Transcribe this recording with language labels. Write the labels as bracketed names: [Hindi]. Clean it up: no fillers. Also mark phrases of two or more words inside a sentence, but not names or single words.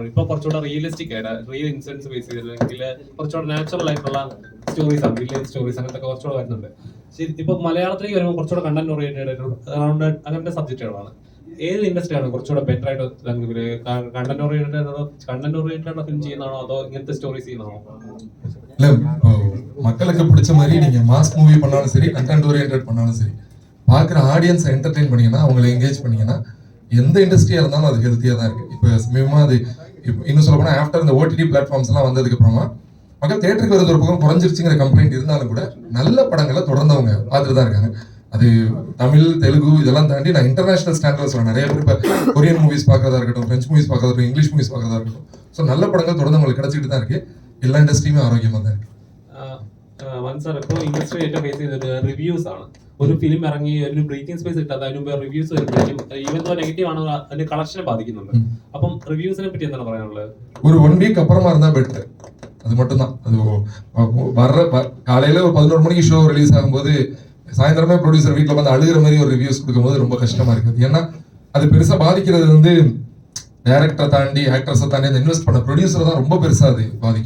[Malayalam] ഇപ്പൊ കുറച്ചുകൂടെ റിയലിസ്റ്റിക് ആയിട്ട് [English] real incidents base [Malayalam] ചെയ്തില്ലെങ്കിൽ കുറച്ചുകൂടെ നാച്ചുറൽ ആയിട്ടുള്ള സ്റ്റോറീസ് ആണ്, [English] village stories [Malayalam] അങ്ങനത്തെ കുറച്ചുകൂടെ വരുന്നുണ്ട്. ഇപ്പൊ മലയാളത്തിലേക്ക് വരുമ്പോൾ കുറച്ചുകൂടെ [English] content oriented around [Malayalam] അങ്ങനത്തെ സബ്ജക്റ്റുകളാണ്. ഏത് ഇൻഡസ്ട്രിയാണ് കുറച്ചുകൂടെ ബെറ്റർ ആയിട്ട് [English] content oriented film [Malayalam] ചെയ്യുന്നതാണോ അതോ ഇങ്ങനത്തെ സ്റ്റോറീസ് ചെയ്യുന്നതാണോ? [Tamil] இல்ல மக்களுக்கு பிடிச்ச மாதிரி நீங்க [English] mass movie [Tamil] பண்ணாலும் சரி, [English] content oriented [Tamil] பண்ணாலும் சரி, பார்க்குற ஆடியன்ஸை என்டர்டெயின் பண்ணீங்கன்னா, அவங்களை என்கேஜ் பண்ணீங்கன்னா, எந்த இண்டஸ்ட்ரியா இருந்தாலும் அது ஹெல்த்தியா தான் இருக்கு. இப்போ சமீபமா அது இன்னும் சொல்ல போனா ஆஃப்டர் இந்த [English] OTT platforms [Tamil] எல்லாம் வந்ததுக்கு அப்புறமா மக்கள் தியேட்டருக்கு வரது ஒரு பக்கம் குறைஞ்சிருச்சுங்கிற கம்ப்ளைண்ட் இருந்தாலும் கூட நல்ல படங்களை தொடர்ந்து அவங்க பார்த்துட்டு தான் இருக்காங்க. அது தமிழ், தெலுங்கு இதெல்லாம் தாண்டி நான் [English] international standards [Tamil] சொல்றேன். நிறைய பேர் இப்போ [English] Korean movies [Tamil] பார்க்கறதா இருக்கட்டும், [English] French movies [Tamil] பார்க்கறதா இருக்கட்டும், [English] English movies [Tamil] பார்க்கறதா இருக்கட்டும், ஸோ நல்ல படங்கள் தொடர்ந்து உங்களுக்கு கிடைச்சிட்டு தான் இருக்கு. எல்லா இண்டஸ்ட்ரியுமே ஆரோக்கியமாக தான் இருக்கு. [Malayalam] സാർ ഇപ്പോൾ ഇൻഡസ്ട്രി ഏറ്റവും ഫേസ് ചെയ്തത് റിവ്യൂസ് ആണ്. ഒരു ഫിലിം ഇറങ്ങി ഒരു [English] breathing space [Malayalam] കിട്ടാതെ അതിന് മുമ്പ് റിവ്യൂസ് വരുമ്പോഴേക്കും [English] even though negative [Malayalam] ആണ് അതിന്റെ കളക്ഷനെ ബാധിക്കുന്നുണ്ട്. അപ്പം റിവ്യൂസിനെ പറ്റി എന്താണ് പറയാനുള്ളത്? [Tamil] ஒரு 1 வீக் அப்புறமா இருந்தா பெட்டர். அது மட்டும்தான். அது வர்ற காலையில ஒரு 11 மணிக்கு [English] show release [Tamil] ஆகும்போது சாயந்தரமே ப்ரொடியூசர் வீட்டில் வந்து அழுகிற மாதிரி ஒரு ரிவ்யூஸ் கொடுக்கும்போது ரொம்ப கஷ்டமா இருக்குது. ஏன்னா அது பெருசா பாதிக்கிறது வந்து டைரக்டரை தாண்டி ஆக்டர்ஸை தாண்டி அந்த இன்வெஸ்ட் பண்ண ப்ரொடியூசரை தான் ரொம்ப பெருசா அது பாதிக்கும்.